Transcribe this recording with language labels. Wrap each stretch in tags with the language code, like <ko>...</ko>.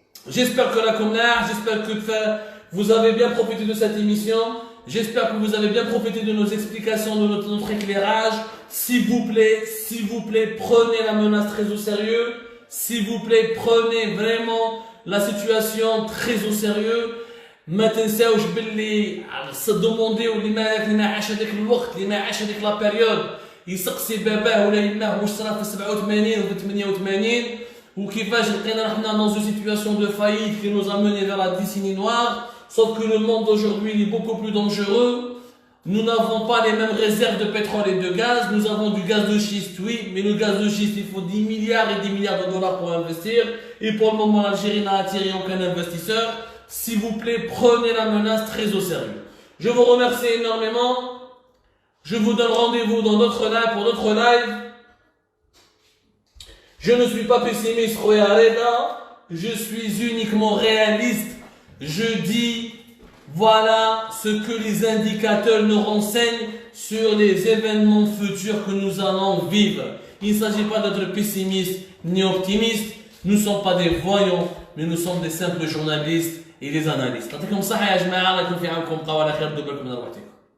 <fr>J'espère que j'espère que vous avez bien profité de cette émission. J'espère que vous avez bien profité de nos explications, de notre éclairage. S'il vous plaît, prenez la menace très au sérieux. S'il vous plaît, prenez vraiment la situation très au sérieux.</fr> <ar>ما تنساوش باللي دموندي واللي ما عاش هذاك الوقت، اللي ما عاش هذيك لا بيريود يسقسي باباه ولا يماه واش صرا في 87 وفي 88 وكيفاش لقينا رحنا</ar> <fr>dans une situation de faillite qui nous a mené vers la décennie noire. Sauf que le monde d'aujourd'hui est beaucoup plus dangereux. Nous n'avons pas les mêmes réserves de pétrole et de gaz. Nous avons du gaz de schiste, oui, mais le gaz de schiste, il faut 10 milliards et 10 milliards de dollars pour investir. Et pour le moment, l'Algérie n'a attiré aucun investisseur. S'il vous plaît, prenez la menace très au sérieux. Je vous remercie énormément. Je vous donne rendez-vous dans d'autres lives, pour d'autres lives. Je ne suis pas pessimiste, je suis uniquement réaliste. Je dis, voilà ce que les indicateurs nous renseignent sur les événements futurs que nous allons vivre. Il ne s'agit pas d'être pessimiste ni optimiste. Nous ne sommes pas des voyants, mais nous sommes des simples journalistes et des analystes.</fr> <ar>يعطيكم الصحة يا جماعة، الله يكون في عونكم، بقاو على خير، دوبلكم من روحتكم.</ar>